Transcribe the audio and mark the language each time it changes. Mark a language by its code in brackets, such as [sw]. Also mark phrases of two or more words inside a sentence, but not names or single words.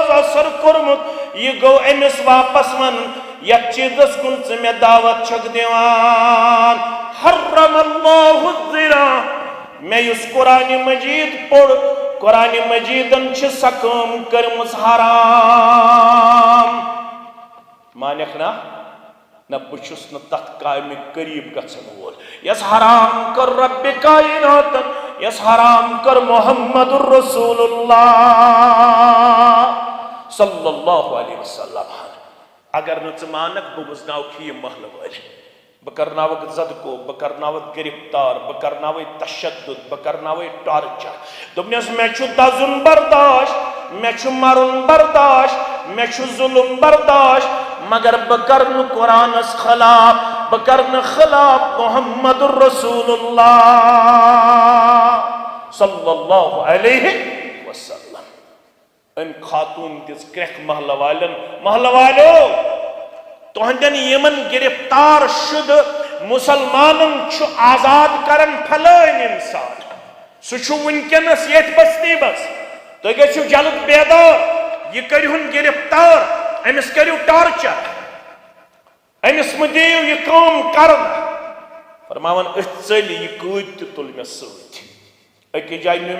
[ks] اثر کوٚرمُت یہِ گوٚو أمِس واپس ونُن یتھ چیٖزس کُن ژٕ مےٚ دعوت چھکھ دِوان [ar] حرم اللہ الزنا [ks] مےٚ یُس قرآنِ مجیٖد پوٚر قرآنِ مجیٖدن چھِ سۄ کٲم کٔرمٕژ حرام مانیکھ نا نہ بہٕ چھُس نہٕ تتھ کامہِ قریٖب گژھن وول یۄس حرام کٔر ربِ کائناتن یۄس حرام کٔر محمد [ar] رسول اللہ صلی اللہ علیہ وسلم [ks] اگر نہٕ ژٕ مانکھ بہٕ وٕزناوکھ یہِ محلہٕ وٲلۍ بہٕ کرناوکھ زدکو بہٕ کرناوکھ گرفتار بہٕ کرناوے تشدد بہٕ کرناوے ٹارچر دوٚپنس مےٚ چھُ دزُن برداشت مےٚ چھُ مرُن برداشت مےٚ چھُ ظُلم برداشت مگر بہٕ کر نہٕ قرآنس خلاف بہٕ کر نہٕ خلاف محمد [ar] رسول اللہ صلی اللہ علیہ وسلم [ks] أمۍ خاتوٗن دِژ کرٛٮ۪کھ محلہٕ والیو تُہنٛدٮ۪ن یِمن گرفتار شُدٕ مُسلمانن چھُ آزاد کران پھلٲنۍ اِنسان سُہ چھُ وٕنکٮ۪نس ییٚتھۍ بستی منٛز تُہۍ گٔژھِو جلد بیدار یہِ کٔرۍہُن گرفتار أمِس کٔرِو ٹارچر أمِس مہٕ دِیِو یہِ کٲم کرنہٕ فرماوان أتھۍ ژٔلۍ یہِ قۭدۍ تہِ تُل مےٚ سۭتۍ أکِس جایہِ نیوٗ